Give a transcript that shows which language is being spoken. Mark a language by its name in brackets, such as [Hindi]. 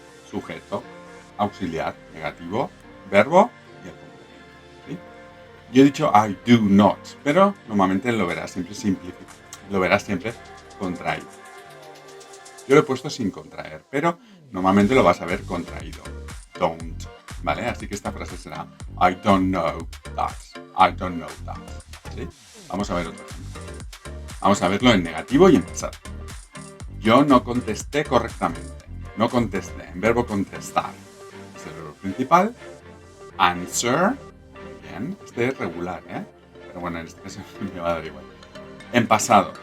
[Spanish] Sujeto, auxiliar, negativo, verbo y el complemento. ¿Sí? Yo he dicho [English] I do not, [Spanish] pero normalmente lo verás siempre simplificado. Lo verás siempre contraído. Yo lo he puesto sin contraer, pero normalmente lo vas a ver contraído. [English] Don't, [Spanish] ¿vale? Así que esta frase será [English] I don't know that. I don't know that. [Spanish] ¿Sí? Vamos a ver otro ejemplo. Vamos a verlo en negativo y en pasado. Yo no contesté correctamente. No contesté. En verbo contestar es el verbo principal. Answer. Bien. Este es regular, ¿eh? Pero bueno, en este caso me va a dar igual. En pasado.